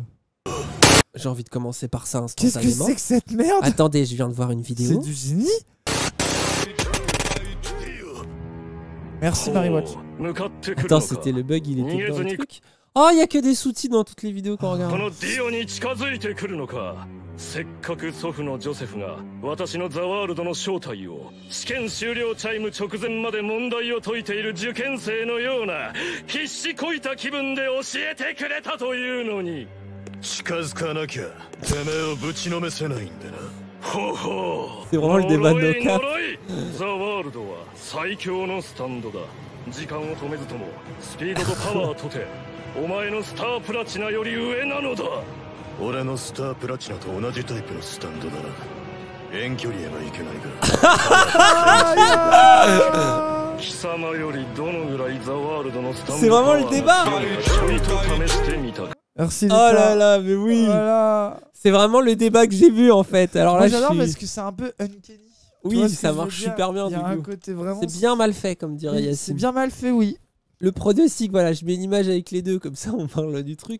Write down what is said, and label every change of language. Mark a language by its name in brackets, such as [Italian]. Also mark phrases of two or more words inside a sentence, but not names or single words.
[French] J'ai envie de commencer par ça instantanément. Qu'est-ce que c'est que cette merde? Attendez, je viens de voir une vidéo. C'est du génie. Merci Marywatch. Attends, c'était le bug, il était dans le truc. Oh, il y a que des sous-titres dans toutes les vidéos qu'on regarde. [Japanese] せっかく祖父のジョセフが私のザワールドの正体を試験終了チャイム直前まで問題を解いている受験生のような必死こいた気分で教えてくれたというのに近づかなきゃてめえをぶちのめせないんだな。ほほう。 [French] C'est vraiment le débat de nos cas. [Japanese] ザワールドは最強のスタンドだ。時間を止めずともスピードとパワーとてお前のスタープラチナより上なのだ。俺のスタープラチナと同じタイプのスタンドだな。遠距離へはいけないが貴様よりどのぐらいザワールドのスタンド [French] C'est vraiment le débat. Merci. Oh là là, mais oui. Voilà. C'est vraiment le débat que j'ai vu en fait. Alors là, j'adore parce que c'est un peu uncanny. Oui, ça marche super bien. C'est bien mal fait, comme dirait Yacine. C'est bien mal fait, oui. Le pronostic, voilà, je mets une image avec les deux, comme ça on parle du truc.